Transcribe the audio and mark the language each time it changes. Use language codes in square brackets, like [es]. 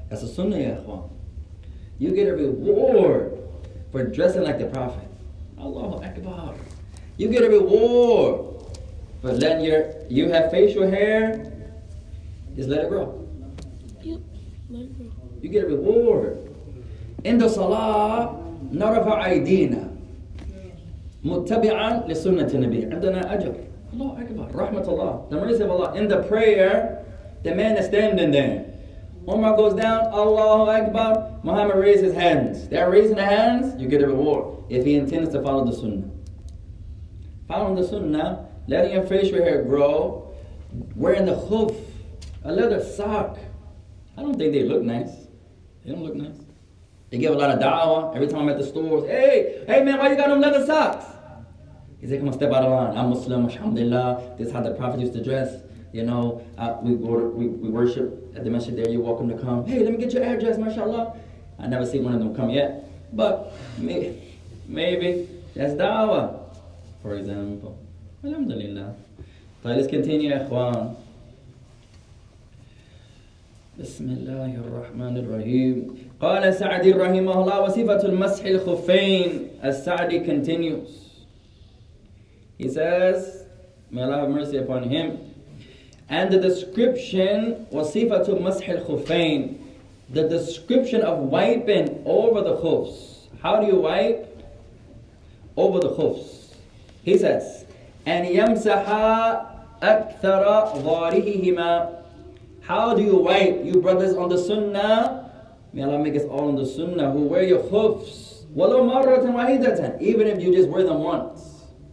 [en] That's a sunnah, ya ikhwan. You get a reward for dressing like the Prophet. Allahu Akbar. You get a reward for letting you have facial hair, just let it grow. Yep, let it grow. You get a reward. In the salah, [ar] نرفع أيدينا متبعا لسنة النبي. عندنا أجر. Allahu Akbar. Rahmatullah. [en] The mercy of Allah. In the prayer, the man is standing there. Umar goes down, Allahu Akbar. Muhammad raises his hands. They're raising the hands, you get a reward. If he intends to follow the sunnah. Following the sunnah, letting your facial hair grow, wearing the khuf, a leather sock. I don't think they look nice. They don't look nice. They give a lot of da'wah. Every time I'm at the stores, hey man, why you got them leather socks? He said, come on, step out of line. I'm Muslim, alhamdulillah. This is how the Prophet used to dress. You know, we worship at the masjid there. You're welcome to come. Hey, let me get your address, mashallah. I never seen one of them come yet. But maybe that's da'wah, for example. Alhamdulillah. So let's continue, ikhwan. [ar] بسم الله الرحمن الرحيم. قال سعدي رحمه الله وصفة المسح الخفين. [en] As Sa'di continues, he says, may Allah have mercy upon him. And the description [ar] وصفة مسح الخفين, [en] the description of wiping over the khufs. How do you wipe over the khufs? He says, [ar] أن يمسح أكثر ظاهرهما. [en] How do you wipe, you brothers on the sunnah? May Allah make us all on the sunnah who wear your khufs. [ar] وَلَوْ مَرَّةً وَحِيدَةً. [en] Even if you just wear them once.